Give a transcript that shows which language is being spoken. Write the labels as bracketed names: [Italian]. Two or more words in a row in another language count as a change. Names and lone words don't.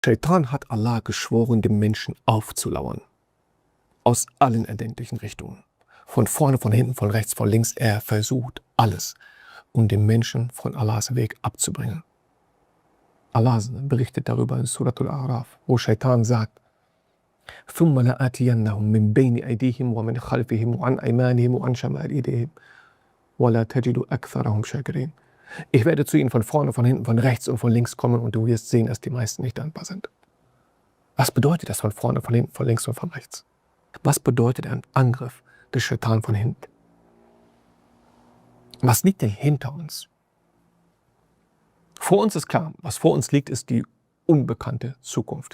[German] Shaitan hat Allah geschworen, dem Menschen aufzulauern. Aus allen erdenklichen Richtungen. Von vorne, von hinten, von rechts, von links. Er versucht alles, um den Menschen von Allahs Weg abzubringen. Allah berichtet darüber in Suratul A'raf, wo Shaitan sagt: [Arabic] ثُمَّ لَآتِيَنَّهُم مِّن بَيْنِ أَيْدِيهِمْ وَمِنْ خَلْفِهِمْ وَعَنْ أَيْمَانِهِمْ وَعَنْ شَمَائِلِهِمْ وَلَا تَجِدُ أَكْثَرَهُمْ شَاكِرِينَ. [German] Ich werde zu ihnen von vorne, von hinten, von rechts und von links kommen und du wirst sehen, dass die meisten nicht dankbar sind. Was bedeutet das von vorne, von hinten, von links und von rechts? Was bedeutet ein Angriff des Shaitan von hinten? Was liegt denn hinter uns? Vor uns ist klar, was vor uns liegt, ist die unbekannte Zukunft.